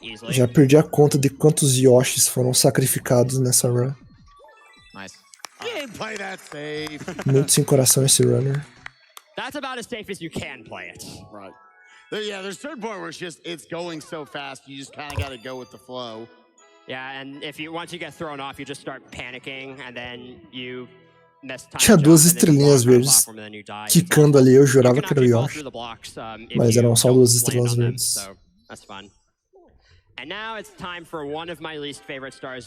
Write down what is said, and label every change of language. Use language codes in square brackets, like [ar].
[pt] Já perdi a conta de quantos Yoshis foram sacrificados nessa run. Muito sem coração esse runner. [en] That's about as safe as you can play it. Right. Yeah, there's a certain point where it's going so fast, you just kind of got to go with the flow. Yeah, and once you get thrown off, you just start panicking, and then you miss time. [pt] Tinha duas estrelinhas verdes quicando ali, eu jurava que era o Yoshi. Mas eram só duas estrelas verdes. [en] That's fun. And now it's time for one of my least favorite stars.